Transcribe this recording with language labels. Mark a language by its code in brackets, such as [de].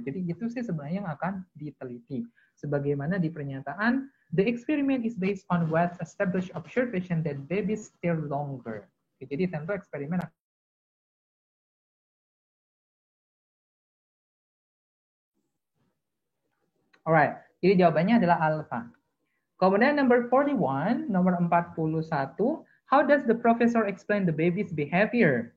[id] Jadi itu sih sebenarnya yang akan diteliti. Sebagaimana di pernyataan, [en] the experiment is based on well-established observation that babies stare longer. [id] Jadi tentu eksperimen. Alright, jadi jawabannya adalah alpha. [en] Kemudian number 41, [id] nomor 41, [en] how does the professor explain the baby's behavior?